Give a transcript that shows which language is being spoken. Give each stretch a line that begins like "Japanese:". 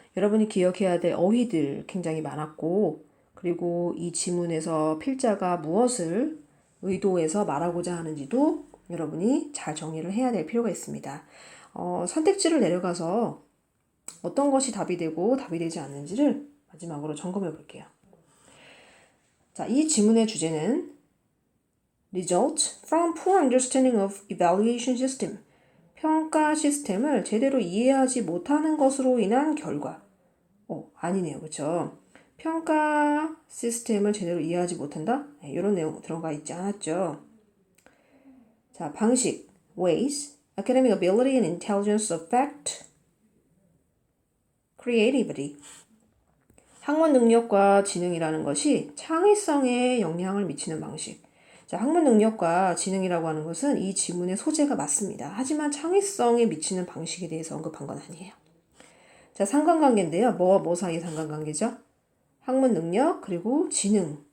Korean: 여러분이 기억해야 될 어휘들 굉장히 많았고, 그리고 이 지문에서 필자가 무엇을 의도해서 말하고자 하는지도 여러분이 잘 정리를 해야 될 필요가 있습니다. 선택지를 내려가서 어떤 것이 답이 되고 답이 되지 않는지를 마지막으로 점검해 볼게요. 자, 이 지문의 주제는
English: Result from poor understanding of evaluation system.
Korean: 평가 시스템을 제대로 이해하지 못하는 것으로 인한 결과. 아니네요. 그렇죠? 평가 시스템을 제대로 이해하지 못한다? 네, 이런 내용 들어가 있지 않았죠. 자, 방식,
English: ways, academic ability and intelligence affect creativity.
Korean: 학문 능력과 지능이라는 것이 창의성에 영향을 미치는 방식. 자, 학문 능력과 지능이라고 하는 것은 이 지문의 소재가 맞습니다. 하지만 창의성에 미치는 방식에 대해서 언급한 건 아니에요. 자, 상관관계인데요. 뭐와 뭐 사이의 상관관계죠? 학문 능력 그리고 지능.